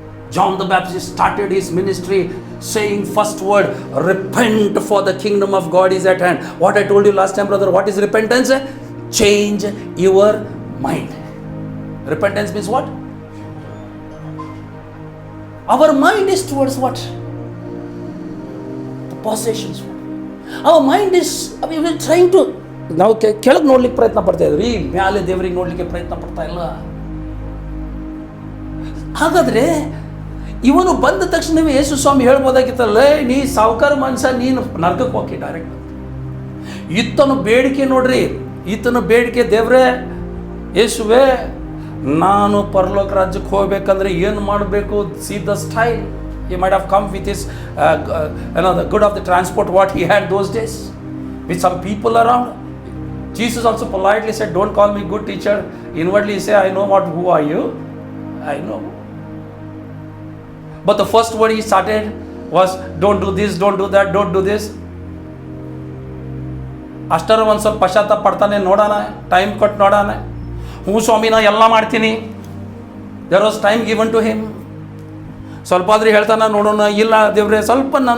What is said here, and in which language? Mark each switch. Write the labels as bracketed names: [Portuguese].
[English] John the Baptist started his ministry saying first word, repent, for the kingdom of God is at hand. What I told you last time, brother, what is repentance? Change your mind. Repentance means what? Our mind is towards what? The possessions. Our mind is, we are trying to, [Kannada] ನಾವು ಕೆಳಗೆ ನೋಡ್ಲಿಕ್ಕೆ ಪ್ರಯತ್ನ ಪಡ್ತಾ ಇದ್ರಿ, ಮ್ಯಾಲೆ ದೇವರಿಗೆ ನೋಡ್ಲಿಕ್ಕೆ ಪ್ರಯತ್ನ ಪಡ್ತಾ ಇಲ್ಲ. ಹಾಗಾದ್ರೆ ಇವನು ಬಂದ ತಕ್ಷಣವೇ ಯೇಸು ಸ್ವಾಮಿ ಹೇಳ್ಬೋದಾಗಿತ್ತಲ್ಲ, ನೀ ಸಾವುಕಾರ ಮನುಷ್ಯ, ನೀನು ನರ್ಕಕ್ಕೆ ಹೋಗಿ ಡೈರೆಕ್ಟ್. ಈತನ ಬೇಡಿಕೆ ನೋಡ್ರಿ, ಈತನ ಬೇಡಿಕೆ, ದೇವ್ರೇ ಯೇಸುವೆ, ನಾನು ಪರಲೋಕ ರಾಜ್ಯಕ್ಕೆ ಹೋಗ್ಬೇಕಂದ್ರೆ ಏನು ಮಾಡಬೇಕು? [English] See the style. He might have come with his the good of the transport what he had those days, with some people around. Jesus also politely said, don't call me good teacher. Inwardly he said, I know what, who are you? I know. But the first word he started was, don't do this, don't do that, don't do this. [Kannada] ಅಷ್ಟರ ಒಂದು ಸ್ವಲ್ಪ ಪಶ್ಚಾತ್ತಾಪ ಪಡ್ತಾನೆ, ನೋಡೋಣ, time ಕೊಟ್ಟು ನೋಡೋಣ. ಹ್ಞೂ ಸ್ವಾಮಿ, ನಾ ಎಲ್ಲ ಮಾಡ್ತೀನಿ. [English] There was time given to him. [Kannada] ಸ್ವಲ್ಪ ಆದ್ರೆ ಹೇಳ್ತಾನೆ, ನೋಡೋಣ, ಇಲ್ಲ ದೇವ್ರೆ ಸ್ವಲ್ಪ